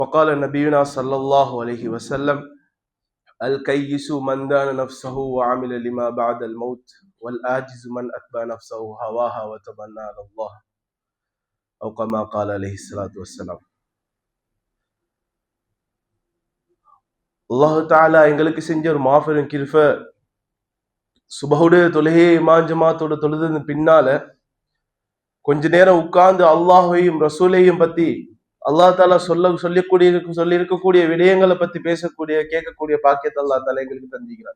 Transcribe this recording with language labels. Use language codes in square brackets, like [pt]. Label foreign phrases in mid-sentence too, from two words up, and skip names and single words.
[ar] وقال نبينا صلى الله عليه وسلم الكيس من دان نفسه وعمل لما بعد الموت والآجز من أتبع نفسه هواها وتمنى على الله أو كما قال عليه الصلاة والسلام. الله تعالى [ta] எங்களுக்கு செஞ்ச ஒரு மாபெரும் கிருபை. சுபஹுடைய தொழுகையை இமாம் ஜமாத்தோட தொழுது பின்னால கொஞ்ச நேரம் உட்கார்ந்து அல்லாஹையும் ரசூலையும் பத்தி [ar] الله تعالى [ta] சொல்லி இருக்கக்கூடிய விடயங்களை பத்தி பேசக்கூடிய கேட்கக்கூடிய பாக்கியத்தை [ar] الله تعالى [ta] எங்களுக்கு தந்திக்கிறார்.